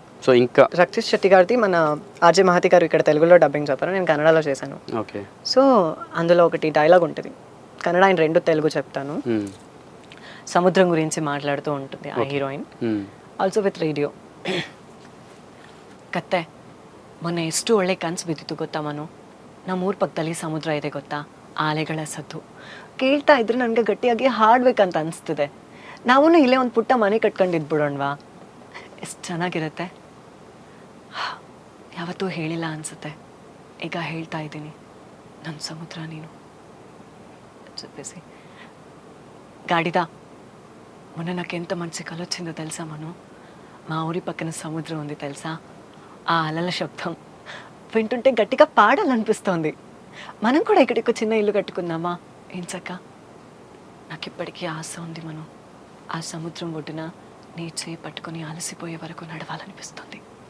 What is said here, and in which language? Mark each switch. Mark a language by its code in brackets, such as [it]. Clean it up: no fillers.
[te] So ఇంకా రక్షిత్ శెట్టి గారిది మన ఆర్జే మహతి గారు ఇక్కడ తెలుగులో డబ్బింగ్ చెప్పారు, నేను కన్నడలో చేశాను. ఓకే. సో అందులో ఒకటి డైలాగ్ ఉంటుంది, కన్నడ ఆయన 2 తెలుగు చెప్తాను. సముద్రం గురించి మాట్లాడుతూ ఉంటుంది ఆ హీరోయిన్, [en] Also with radio. [kn] ಕತ್ತೆ ಮೊನ್ನೆ ಎಷ್ಟು ಒಳ್ಳೆ ಕನಸು ಬಿದ್ದಿತ್ತು ಗೊತ್ತಾ ಮನು, ನಮ್ಮ ಊರ ಪಕ್ಕದಲ್ಲಿ ಸಮುದ್ರ ಇದೆ ಗೊತ್ತಾ, ಆ ಅಲೆಗಳ ಸದ್ದು ಕೇಳ್ತಾ ಇದ್ರೆ ನನಗೆ ಗಟ್ಟಿಯಾಗಿ ಹಾಡ್ಬೇಕಂತ ಅನಿಸ್ತಿದೆ. ನಾವು ಇಲ್ಲೇ ಒಂದು ಪುಟ್ಟ ಮನೆ ಕಟ್ಕೊಂಡಿದ್ಬಿಡೋಣವಾ, ಎಷ್ಟು ಚೆನ್ನಾಗಿರುತ್ತೆ. ಯಾವತ್ತೂ ಹೇಳಿಲ್ಲ ಅನಿಸುತ್ತೆ, ಈಗ ಹೇಳ್ತಾ ಇದ್ದೀನಿ, ನನ್ನ ಸಮುದ್ರ ನೀನು. [te] చెప్పేసి గాడిదా మొన్న నాకు ఎంత మంచి కళ వచ్చిందో తెలుసా మను, మా ఊరి పక్కన సముద్రం ఉంది తెలుసా, ఆ అలల శబ్దం వింటుంటే గట్టిగా పాడాలనిపిస్తోంది. మనం కూడా ఇక్కడికి చిన్న ఇల్లు కట్టుకుందామా ఏంచక్క. నాకు ఇప్పటికీ ఆశ ఉంది మను, ఆ సముద్రం ఒడ్డున నీ చేయి పట్టుకొని అలసిపోయే వరకు నడవాలనిపిస్తుంది.